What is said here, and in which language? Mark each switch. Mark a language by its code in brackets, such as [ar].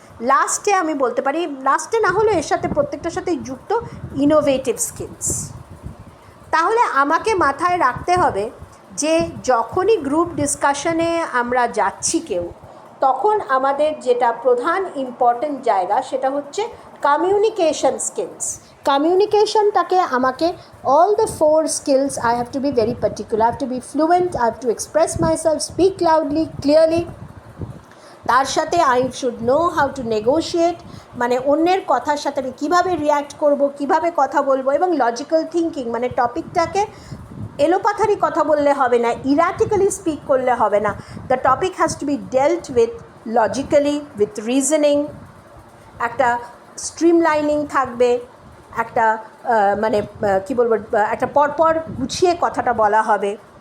[bn] লাস্টে আমি বলতে পারি, লাস্টে না হলেও এর সাথে প্রত্যেকটার সাথেই যুক্ত ইনোভেটিভ স্কিলস। তাহলে আমাকে মাথায় রাখতে হবে যে যখনই গ্রুপ ডিসকাশনে আমরা যাচ্ছি কেউ, তখন আমাদের যেটা প্রধান ইম্পর্ট্যান্ট জায়গা সেটা হচ্ছে কমিউনিকেশন স্কিলস। কমিউনিকেশনটাকে আমাকে [en] all the 4 skills I have to be very particular. I have to be fluent, I have to express myself, speak loudly, clearly. [bn] তার সাথে [en] I should know how to negotiate, [bn] মানে অন্যের কথার সাথে আমি কীভাবে রিয়্যাক্ট করব, কীভাবে কথা বলবো, এবং লজিক্যাল থিঙ্কিং, মানে টপিকটাকে এলোপাথারি কথা বললে হবে না, ইরাটিক্যালি স্পিক করলে হবে না। [en] the topic has to be dealt with logically, with reasoning, [bn] একটা স্ট্রিমলাইনিং থাকবে, একটা মানে কী বলবো, একটা পরপর গুছিয়ে কথাটা বলা হবে।